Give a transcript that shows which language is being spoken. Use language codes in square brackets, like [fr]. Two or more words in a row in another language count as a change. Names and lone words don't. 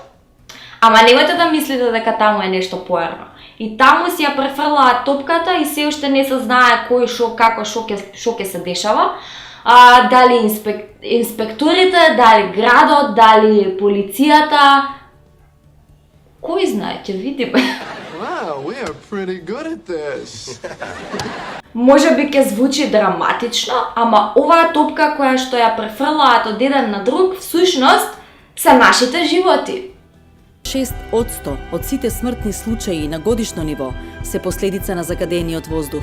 [mk] Ама немојте да мислите дека таму е нешто поерно. И таму си ја префрлаат топката и се уште не се знае кој што како што ќе се дешава. Дали инспекторите, дали градот, дали полицијата. Кој знае, ќе видиме. [en] Wow, we are pretty good at this. [mk] Може би ќе звучи драматично, ама оваа топка која што ја префрлаат од еден на друг, всушност се нашите животи. 6% од сите смртни случаи на годишно ниво се последица на загадениот воздух.